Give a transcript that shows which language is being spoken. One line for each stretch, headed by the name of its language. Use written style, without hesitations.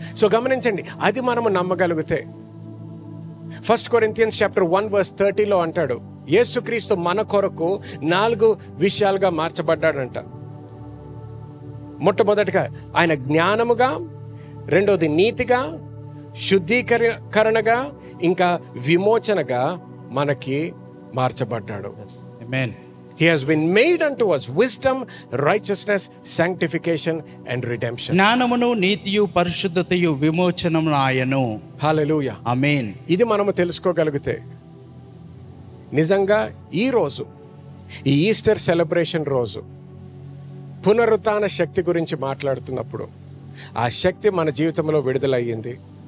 Telugu: So గమనించండి, అది మనము నమ్మగలిగితే 1 Corinthians chapter 1 verse 30లో అంటాడు, యేసుక్రీస్తు మన కొరకు 4 విషయాలుగా మార్చబడ్డాడంట. మొట్టమొదటిగా ఆయన జ్ఞానముగా, రెండోది నీతిగా, శుద్ధీకరణగా, ఇంకా విమోచనగా మనకి మార్చబడ్డాడు.
English: He has been made unto us wisdom, righteousness, sanctification and redemption.
Telugu: జ్ఞానమును నీతియు పరిశుద్ధతయు విమోచనము ఆయను. హల్లెలూయా. ఆమేన్. ఇది మనము తెలుసుకోగలిగితే నిజంగా ఈరోజు ఈ ఈస్టర్ సెలబ్రేషన్ రోజు పునరుత్థాన శక్తి గురించి మాట్లాడుతున్నప్పుడు ఆ శక్తి మన జీవితంలో విడుదలయ్యింది.